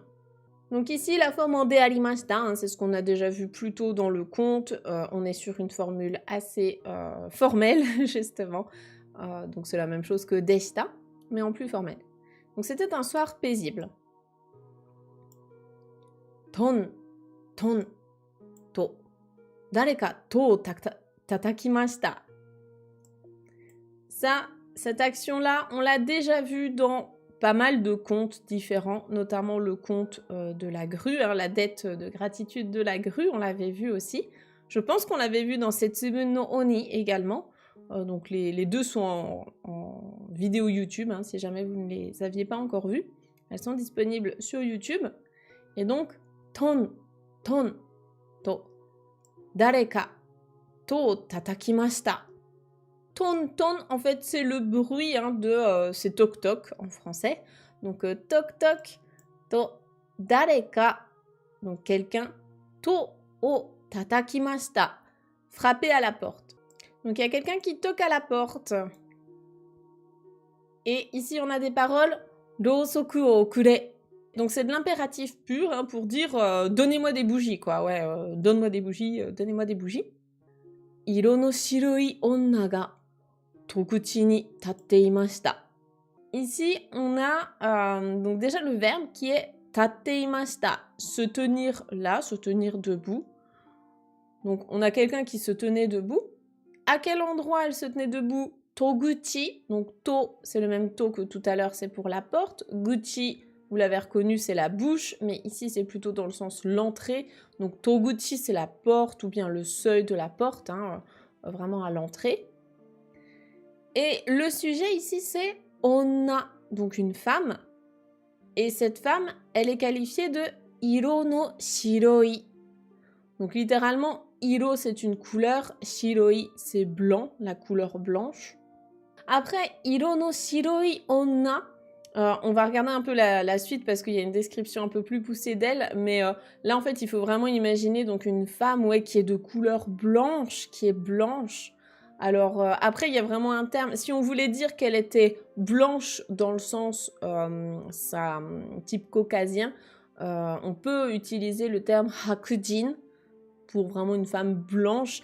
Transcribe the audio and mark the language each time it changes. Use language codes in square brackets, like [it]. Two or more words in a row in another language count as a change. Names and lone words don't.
[fr] Donc ici, la forme en [ja] でありました, [fr] hein, c'est ce qu'on a déjà vu plus tôt dans le conte. On est sur une formule assez formelle, justement. Donc c'est la même chose que deshita, mais en plus formel. Donc c'était un soir paisible. [ja] トン、トン, 戸. 誰か戸を叩きました. [fr] Ça, cette action-là, on l'a déjà vue dans pas mal de contes différents, notamment le conte de la grue, hein, la dette de gratitude de la grue, on l'avait vu aussi. Je pense qu'on l'avait vu dans Setsumu no Oni également. Donc les deux sont en vidéo YouTube, hein, si jamais vous ne les aviez pas encore vues. Elles sont disponibles sur YouTube. Et donc, [ja] トン、トン, 戸、誰か、戸叩きました. トン、トン, [fr] en fait, c'est le bruit hein, de... c'est toc-toc en français. Donc, toc-toc, [ja] 戸、誰か, [fr] donc quelqu'un, [ja] 戸、を、叩きました, [fr] frapper à la porte. Donc, il y a quelqu'un qui toque à la porte. Et ici, on a des paroles, [ja] ろうそくをくれ. [fr] Donc, c'est de l'impératif pur hein, pour dire donnez-moi des bougies, quoi. Ouais, donne-moi des bougies, donnez-moi des bougies. [ja] 色の白い女が戸口に立っていました. [fr] Ici, on a donc déjà le verbe qui est [ja] 立っていました, [fr] se tenir là, se tenir debout. Donc, on a quelqu'un qui se tenait debout. À quel endroit elle se tenait debout? Toguchi, donc to, c'est le même to que tout à l'heure, c'est pour la porte. Guchi, vous l'avez reconnu, c'est la bouche, mais ici c'est plutôt dans le sens l'entrée. Donc toguchi, c'est la porte ou bien le seuil de la porte, hein, vraiment à l'entrée. Et le sujet ici, c'est onna, donc une femme. Et cette femme, elle est qualifiée de [ja] 色の白い. [fr] Donc littéralement, iro c'est une couleur, shiroi c'est blanc, la couleur blanche. Après, [ja] 色の白い女, [fr] on va regarder un peu la suite parce qu'il y a une description un peu plus poussée d'elle, mais là en fait il faut vraiment imaginer donc une femme ouais, qui est de couleur blanche, qui est blanche. Alors après il y a vraiment un terme, si on voulait dire qu'elle était blanche dans le sens type caucasien, on peut utiliser le terme hakujin pour vraiment une femme blanche.